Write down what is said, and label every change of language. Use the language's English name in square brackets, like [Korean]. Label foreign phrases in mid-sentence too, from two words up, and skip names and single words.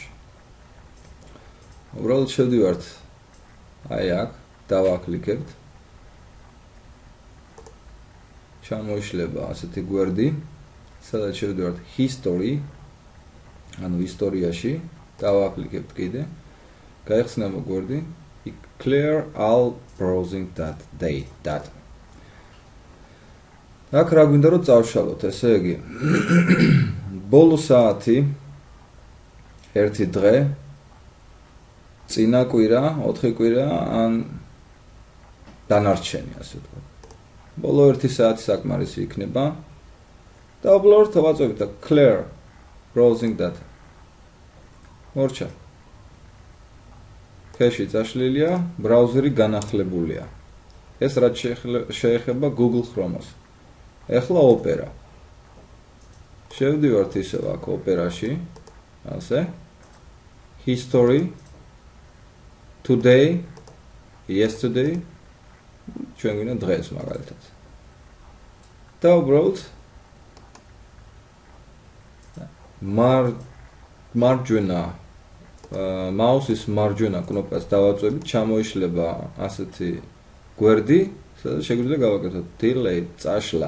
[Georgian] უბრალოდ შევდივართ აი აქ, დავაკლიკებთ. ჩამოიშლება ასეთი გვერდი, სადაც შევდივართ History, ანუ ისტორიაში. დავაკლიკებთ კიდე. გაიხსნება გვერდი [English] clear all browsing data. [Georgian] აქ რა გვინდა რომ წავშალოთ, ესე იგი. ბოლო საათი 1 დღე, წინა კვირა, 4 კვირა ან დანარჩენი, ასე ვთქვათ. ბოლო 1 საათი საკმარისი იქნება. და უბრალოდ ვაწვევით [English] clear browsing data. [Georgian] მორჩა. ქეში წაშლილია, ბრაუზერი განახლებულია. ეს რაც შეეხება Google Chrome-ს. ეხლა Opera. შევდივართ ისევ აქ Opera-ში, ასე. [English] History, today, yesterday, [Georgian] ჩვენ გვინდა დღეს მაგალითად. და უბრალოდ მარჯვენა მაუსის მარჯვენა კნოპკას დავაწვევით, ჩამოიშლება ასეთი გვერდი, სადაც შეგვიძლია გავაკეთოთ delete, წაშლა.